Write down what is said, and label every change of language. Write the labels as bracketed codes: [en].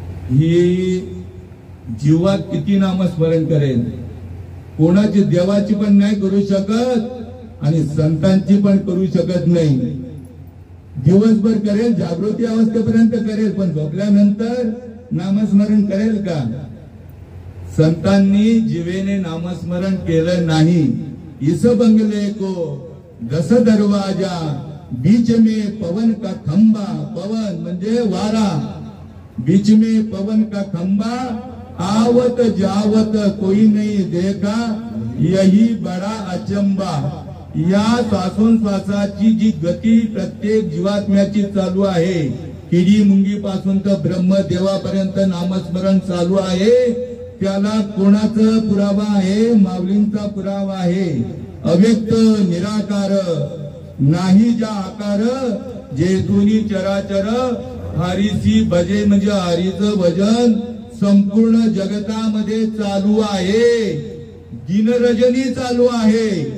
[mr] ही जीवात किती नामस्मरण करेल, कोणाची देवाची पण नाही करू शकत आणि संतांची पण करू शकत नाही. दिवसभर करेल, जागृती अवस्थेपर्यंत करेल, पण झोपल्यानंतर नामस्मरण करेल का? संतांनी जीवेने नामस्मरण केलं नाही. [hi] इस बंगले को दस दरवाजा बीच में पवन का खंबा, [mr] पवन म्हणजे वारा, [hi] बीच में पवन का खंबा, आवत जावत कोई नहीं देखा, यही बडा अचंबा। [mr] या श्वासोश्वासाची जी गती प्रत्येक जीवात्म्याची चालू आहे, किडी मुंगी पासून तर ब्रह्मदेवापर्यंत नामस्मरण चालू आहे, त्याला कोणाचा पुरावा आहे? माऊलींचा पुरावा आहे। अव्यक्त निराकार नाही ज्या आकार, जेजुनी चराचर हरीसी भजे, म्हणजे हरीचं भजन संपूर्ण जगतामध्ये चालू आहे, दिनरजनी चालू आहे।